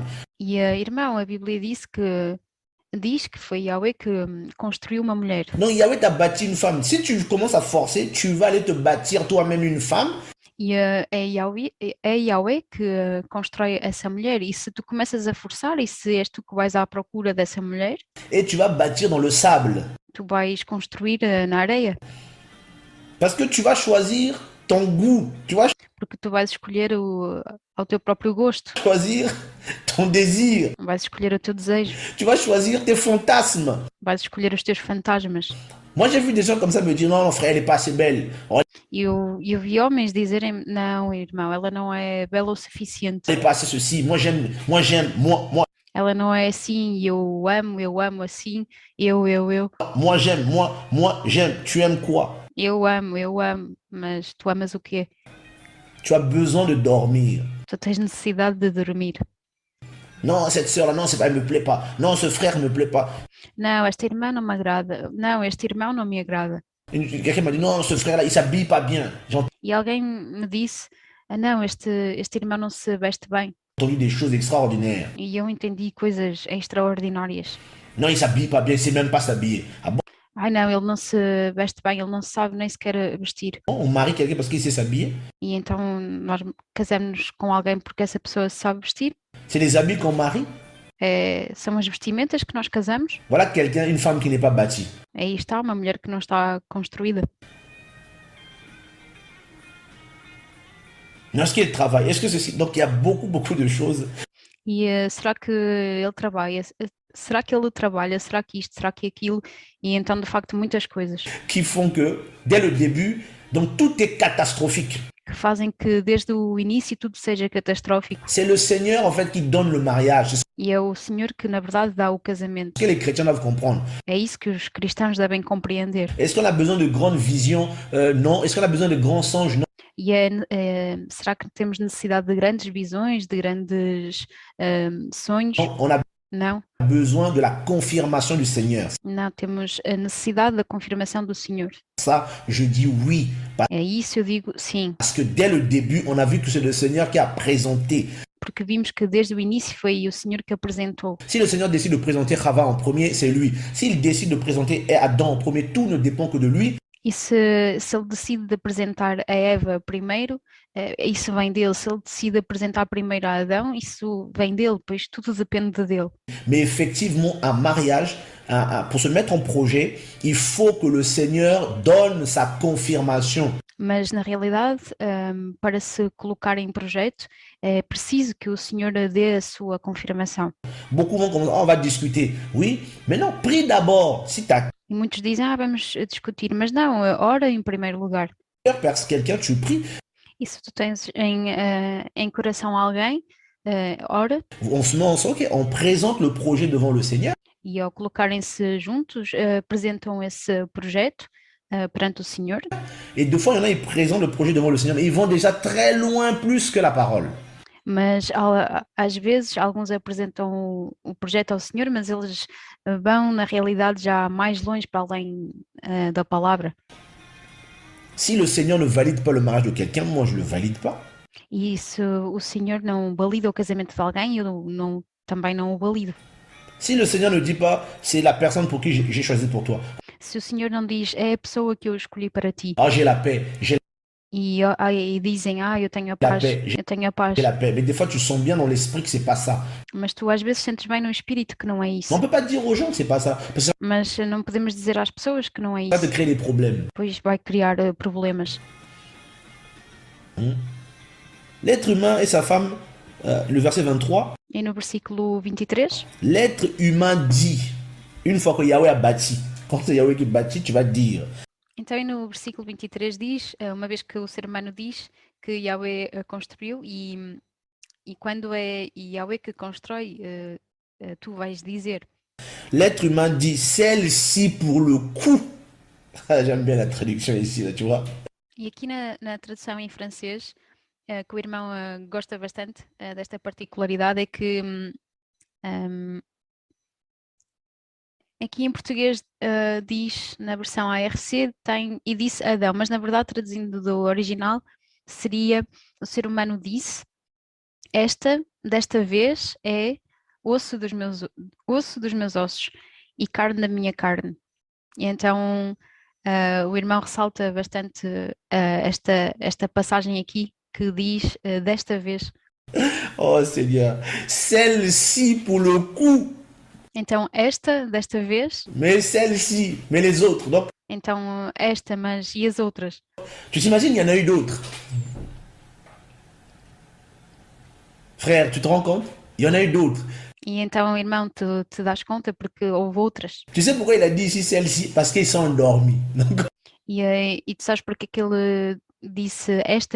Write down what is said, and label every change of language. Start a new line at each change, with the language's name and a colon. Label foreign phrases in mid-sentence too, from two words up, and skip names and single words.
Portuguese: E irmão, a Bíblia diz que foi Yahweh que construiu uma mulher.
French: Donc Yahweh t'a bâti une femme. Si tu commences à forcer, tu vas aller te bâtir toi-même une femme.
Portuguese: E é Yahweh que constrói essa mulher. E se tu começas a forçar, e se és tu que vais à procura dessa mulher,
French: et tu vas bâtir dans le sable.
Portuguese: Tu vais construir na areia.
French: Parce que tu vas choisir ton goût.
Portuguese: Porque tu vais escolher ao teu próprio gosto.
French: Choisir ton désir.
Portuguese: Vais escolher o teu desejo.
French: Tu vas choisir tes fantasmes.
Portuguese: Vais escolher os teus fantasmas.
French: Moi, j'ai vu des gens comme ça me dire, non, non, frère, elle n'est pas assez belle. Oh,
Portuguese: Eu vi homens dizerem, não, irmão, ela não é bela o suficiente.
French: elle n'est pas assez ceci. Moi,
Portuguese: Ela não é assim, eu amo assim, eu.
French: j'aime. Tu aimes quoi?
Portuguese: Eu amo, mas tu amas o quê?
French: Tu as besoin de dormir.
Portuguese: Tu tens necessidade de dormir.
French: Non, cette sœur-là, non, c'est pas, elle me plaît pas. Non, ce frère ne me plaît pas.
Portuguese: Não, esta irmã não me agrada. Não, este irmão não me agrada.
French: Quelqu'un m'a dit, non, ce frère-là, il s'habille pas bien. J'ai
Portuguese: E alguém me disse, não, este irmão não se veste bem.
French: entendu des choses extraordinaires.
Portuguese: E eu entendi coisas extraordinárias.
French: Non, il s'habille pas bien, il sait même pas s'habiller. Ah bon?
Portuguese: Ai não, ele não se veste bem, ele não sabe nem sequer vestir.
French: On marie quelqu'un parce qu'il sait s'habiller?
Portuguese: E então nós casamos com alguém porque essa pessoa sabe vestir.
French: C'est les habits qu'on marie?
Portuguese: São as vestimentas que nós casamos.
French: Voilà quelqu'un, une femme qui n'est pas bâtie.
Portuguese: Aí está uma mulher que não está construída.
French: Lorsqu'il est travail, est-ce que ceci... Donc il y a beaucoup de choses
Portuguese: E será que ele trabalha? Será que ele trabalha? Será que isto? Será que aquilo? E então, de facto, muitas coisas
French: qui font que, dès le début, donc tout est catastrophique.
Portuguese: que fazem que desde o início tudo seja catastrófico.
French: C'est le Seigneur, en fait, qui donne le mariage. C'est ce
Portuguese: E é o Senhor que, na verdade, dá o casamento.
French: que les chrétiens doivent comprendre.
Portuguese: É isso que os cristãos devem compreender.
French: Est-ce qu'on a besoin de grandes visions? Non. Est-ce qu'on a besoin de grands songes? Non.
Portuguese: E será que temos necessidade de grandes visões, de grandes sonhos?
French: On a
Portuguese: Não,
French: besoin de la confirmation du Seigneur.
Portuguese: não, temos a necessidade da confirmação do Senhor.
French: Ça, je dis oui.
Portuguese: É isso eu digo sim,
French: Parce que dès le début, on a vu que c'est le Seigneur qui a présenté.
Portuguese: porque vimos que desde o início foi o Senhor que apresentou.
French: Si le Seigneur décide de présenter Chava en premier, c'est lui. S'il décide de présenter Adam en premier, tout ne dépend que de lui.
Portuguese: E se ele decide de apresentar a Eva primeiro, isso vem dele. Se ele decide apresentar primeiro a Adão, isso vem dele, pois tudo depende dele.
French: Mais effectivement, un mariage, pour se mettre en projet, il faut que le Seigneur donne sa confirmation.
Portuguese: Mas na realidade, para se colocar em projeto, é preciso que o Senhor dê a sua confirmação.
French: Beaucoup vont commencer, oh, on va discuter. Oui, mais non, prie d'abord. Si tu as
Portuguese: E muitos dizem, vamos discutir, mas não, ora em primeiro lugar.
French: cœur vers quelqu'un, tu pries.
Portuguese: E se tu tens em coração alguém, ora,
French: On se met ensemble, ok, on présente le projet devant le Seigneur.
Portuguese: e ao colocarem-se juntos, apresentam esse projeto perante o Senhor.
French: Et deux fois, il y en a, ils présentent le projet devant le Seigneur, mais ils vont déjà très loin plus que la parole.
Portuguese: Mas às vezes alguns apresentam o projeto ao Senhor, mas eles vão na realidade já mais longe para além da palavra.
French: Si le Seigneur ne valide pas le mariage de quelqu'un, moi je ne le valide pas.
Portuguese: E se o Senhor não valida o casamento de alguém, eu também não o valido.
French: Si le Seigneur ne dit pas, c'est la personne pour qui j'ai choisi pour toi.
Portuguese: Se o Senhor não diz, é a pessoa que eu escolhi para ti,
French: Ah, j'ai la paix,
Portuguese: e dizem, eu tenho a paz, eu tenho a paz,
French: j'ai la paix. Mais des fois, tu sens bien dans l'esprit que c'est pas ça.
Portuguese: mas tu às vezes sentes bem no espírito que não é isso.
French: Mais on peut pas dire aux gens que c'est pas ça. Parce que ça
Portuguese: Mas não podemos dizer às pessoas que não é
French: va te
Portuguese: isso,
French: créer des problèmes.
Portuguese: pois vai criar problemas.
French: L'être humain et sa femme, le verset 23,
Portuguese: E no versículo 23,
French: l'être humain dit, une fois que Yahweh a bâti, quand c'est Yahweh qui bâtit, tu vas dire.
Portuguese: então no versículo 23 diz, uma vez que o ser humano diz que Yahweh construiu, e quando é Yahweh que constrói, tu vais dizer.
French: L'être humain dit, celle-ci pour le coup. Ah, j'aime bien la traduction ici, là, tu vois.
Portuguese: E aqui na tradução em francês, que o irmão gosta bastante desta particularidade, é que aqui em português diz, na versão ARC, e disse Adão, mas na verdade, traduzindo do original, seria o ser humano disse, desta vez é osso dos meus ossos e carne da minha carne. E então o irmão ressalta bastante esta passagem aqui que diz desta vez.
French: Oh Seigneur, celle-ci pour le coup.
Portuguese: Então desta vez.
French: Mais celle-ci, mais les autres. Donc,
Portuguese: Então mas e as outras?
French: tu t'imagines, il y en a eu d'autres. Frère, tu te rends compte? Il y en a eu d'autres.
Portuguese: E então, irmão, tu te das conta porque houve outras.
French: Tu sais pourquoi il a dit ici celle-ci? Parce qu'ils sont endormis. Donc,
Portuguese: E tu sabes porque é que ele disse esta?